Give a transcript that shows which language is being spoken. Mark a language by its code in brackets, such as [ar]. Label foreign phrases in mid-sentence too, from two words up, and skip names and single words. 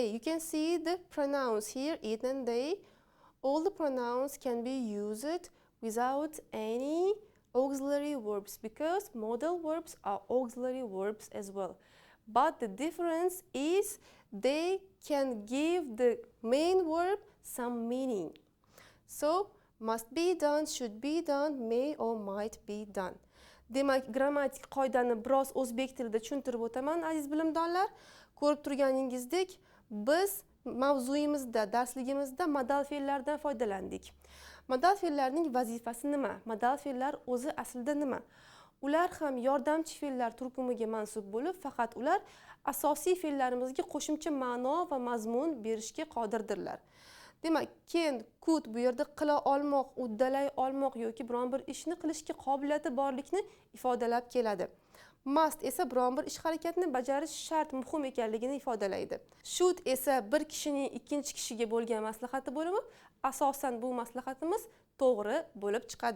[en] You can see the pronouns here, it and they. All the pronouns can be used without any auxiliary verbs because modal verbs are auxiliary verbs as well. But the difference is they can give the main verb some meaning. So, must be done, should be done, may or might be done. [uz] Demak, grammatik qoidani biroz o'zbek tilida tushuntirib o'taman, aziz bilimdonlar. Ko'rib turganingizdek, biz mavzuyimizda, darsligimizda modal fe'llardan foydalandik. Modal fe'llarning vazifasi nima? Modal fe'llar o'zi aslida nima? Ular ham yordamchi fe'llar turkumiga mansub bo'lib, faqat ular asosiy fe'llarimizga qo'shimcha ma'no va mazmun berishga qodirdirlar. Demak, [en] can, could [uz] bu yerda qila olmoq, uddalay olmoq yoki biron bir ishni qilishga qobiliyati borlikni ifodalab keladi. Must esa biron bir ish harakatni bajarish shart, muhim ekanligini ifodalaydi. Should esa bir kishining ikkinchi kishiga bo'lgan maslahati bo'lib, asosan bu maslahatimiz to'g'ri bo'lib chiqadi.